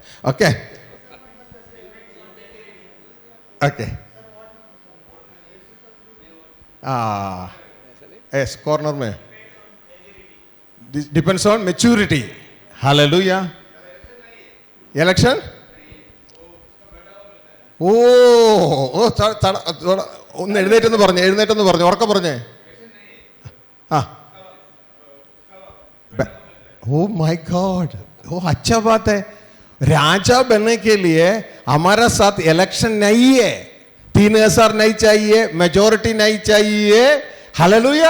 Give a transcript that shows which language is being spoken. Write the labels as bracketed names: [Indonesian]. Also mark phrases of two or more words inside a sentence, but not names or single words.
[English] OK OK. yes, corner में depends on maturity. hallelujah. election [Malayalam] ഓ ഒന്ന് എഴുന്നേറ്റെന്ന് പറഞ്ഞു ഉറക്കെ പറഞ്ഞേ. [English] oh my god, [Hindi] ओ अच्छा बात है। राजा बनने के लिए हमारा साथ इलेक्शन नहीं है, 3000 नहीं चाहिए, मेजोरिटी नहीं चाहिए। हालेलुया।